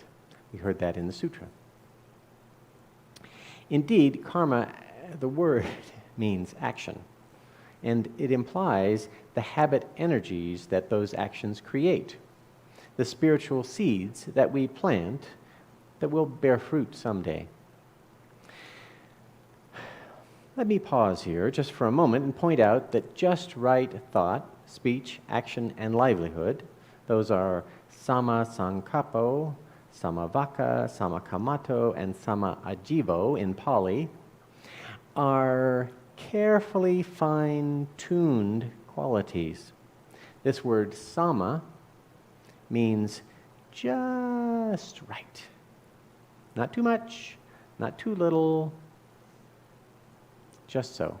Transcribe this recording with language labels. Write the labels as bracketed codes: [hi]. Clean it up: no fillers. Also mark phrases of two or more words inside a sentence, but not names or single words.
[en] We heard that in the sutra. Indeed, karma, the word, means action, and it implies the habit energies that those actions create, the spiritual seeds that we plant that will bear fruit someday. Let me pause here just for a moment and point out that just right thought, speech, action, and livelihood, those are [pi] sama sankappo, sama vaka, sama kamato, and sama ajivo [en] in Pali, are carefully fine-tuned qualities. This word sama means just right. Not too much, not too little, just so.